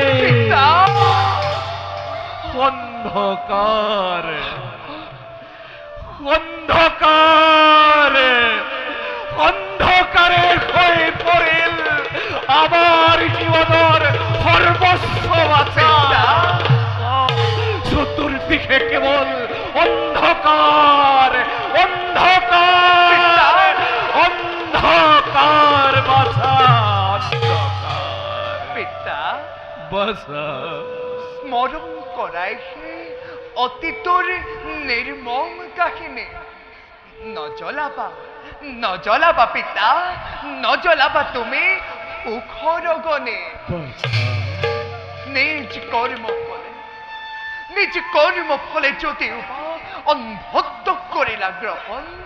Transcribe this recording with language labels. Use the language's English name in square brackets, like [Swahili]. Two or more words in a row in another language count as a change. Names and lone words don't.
[Bangla] অন্ধকার অন্ধকার অন্ধকারে হয়ে পড়িল আমার জীবনের সর্বস্ব আছে চতুর্দিকে কেবল অন্ধকার অন্ধকার অন্ধকার বাছা পিতা বাছা [Assamese] স্মরণ করাইছে অতীতৰ নিৰ্মম কাহিনী নজ্বলাবা পিতা নজ্বলাবা তুমি উখৰগনে নিজ কৰ্ম ফলে যদিও অন্ধত্ব কৰিলা গ্ৰহণ